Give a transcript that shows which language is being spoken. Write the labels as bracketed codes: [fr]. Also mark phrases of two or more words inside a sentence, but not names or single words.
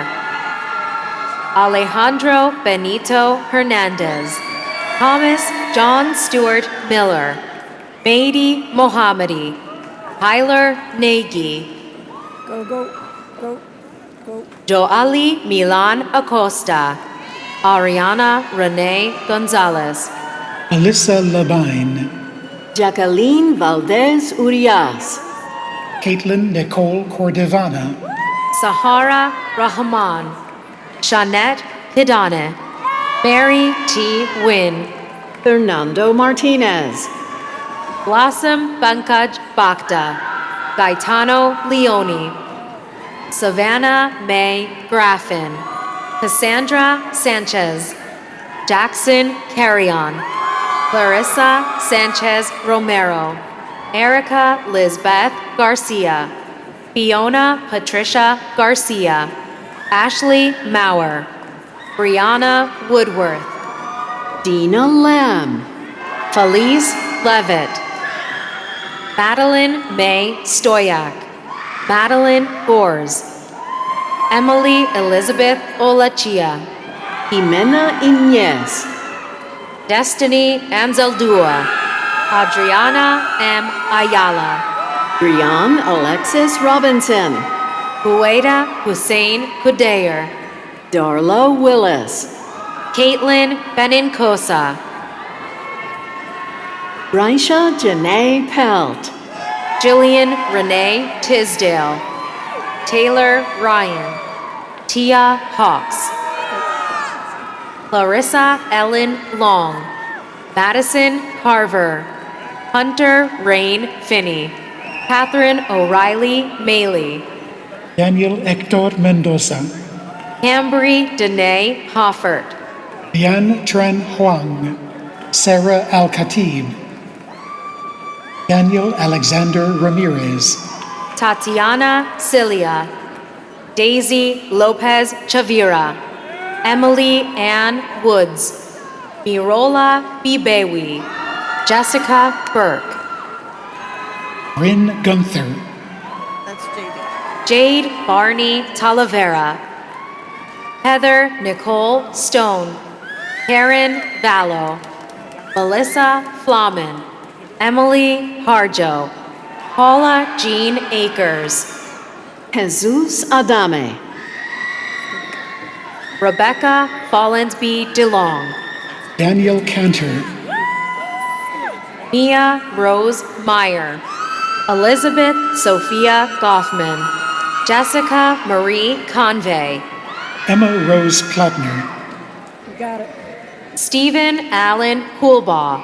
[en] Alejandro Benito Hernandez. Thomas John Stewart Miller. Mady Mohammadi. Tyler Nagy. Go, go, go, go. Joali Milan Acosta. Ariana Renee Gonzalez. Alyssa Labine, Jacqueline Valdez Urias. Caitlin Nicole Cordivana, Sahara Rahman. Shanette Hidane. Mary T. Wynn. Fernando Martinez. Blossom Pankaj Bhakta. Gaetano Leone. Savannah May Graffin. Cassandra Sanchez. Jackson Carrion. Clarissa Sanchez Romero. Erica Lizbeth Garcia. Fiona Patricia Garcia. Ashley Maurer. Brianna Woodworth. Dina Lamb. Felice Levitt. Madeline May Stoyak. Madeline Gores. Emily Elizabeth Olachia. Jimena Inez. Destiny Anzaldua. Adriana M. Ayala. Brian Alexis Robinson. Hueda Hussein Kudayer. Darla Willis. Caitlin Benincosa. Raisha Janae Pelt. Jillian Renee Tisdale. Taylor Ryan. Tia Hawks. Clarissa Ellen Long. Madison Carver. Hunter Rain Finney. Catherine O'Reilly Maley. Daniel Hector Mendoza, Cambry Danae Hoffert. Yan Tren Huang, Sarah Al-Khatib, Daniel Alexander Ramirez, Tatiana Cilia. Daisy Lopez Chavira. Emily Ann Woods. Mirola Bibewi. Jessica Burke. Rin Gunther, That's JD. Jade Barney Talavera. Heather Nicole Stone. Karen Vallo. Melissa Flamen. Emily Harjo. Paula Jean Akers. Jesus Adame. Rebecca Follensby DeLong. Daniel Cantor, Mia Rose Meyer. Elizabeth Sophia Goffman. Jessica Marie Convey. Emma Rose Plattner, You got it. Stephen Allen Poolbaugh.